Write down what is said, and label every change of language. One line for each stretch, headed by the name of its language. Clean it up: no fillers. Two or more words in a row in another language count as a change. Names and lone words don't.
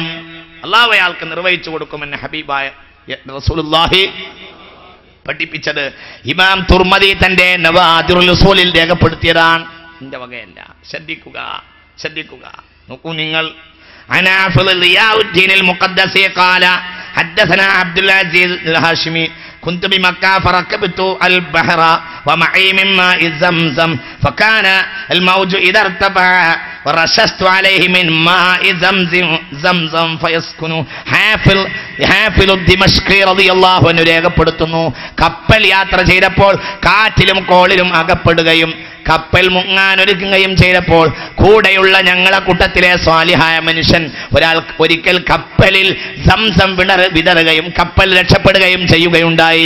Malayalam: അല്ലാഹു അയാൾക്ക് നിർവഹിച്ചു കൊടുക്കുമെന്ന് ഹബീബായ റസൂലുള്ളാഹി പഠിപ്പിച്ചത്. ഇമാം തുർമദി തന്റെ നവാദിറുൽ ഉസൂലിൽ രേഖപ്പെടുത്തിയതാണ്, എന്റെ വകയല്ല. ശ്രദ്ധിക്കുക. നോക്കൂ നിങ്ങൾ. അനാഫിൽ റിയാഉദ്ദീൻ അൽ-മുഖദ്ദസി ഖാല
Arabic: حدثنا عبد العزيز الهاشمي كنت بمكة فركبت البحر ومعي من ماء زمزم فكان الموج إذا ارتفع ورششت عليه من ماء زمزم فيسكن حافظ الدمشق رضي الله عنه
Malayalam: രേഖപ്പെടുത്തുന്നു കപ്പൽ യാത്ര ചെയ്തപ്പോൾ കാറ്റിലും കോളിലും അകപ്പെടുകയും കപ്പൽ മുങ്ങാനൊരുങ്ങുകയും ചെയ്തപ്പോൾ കൂടെയുള്ള ഞങ്ങളെ കൂട്ടത്തിലെ സ്വാലിഹായ മനുഷ്യൻ ഒരിക്കൽ കപ്പലിൽ സംസം വിതറുകയും കപ്പൽ രക്ഷപ്പെടുകയും ചെയ്യുകയുണ്ടായി.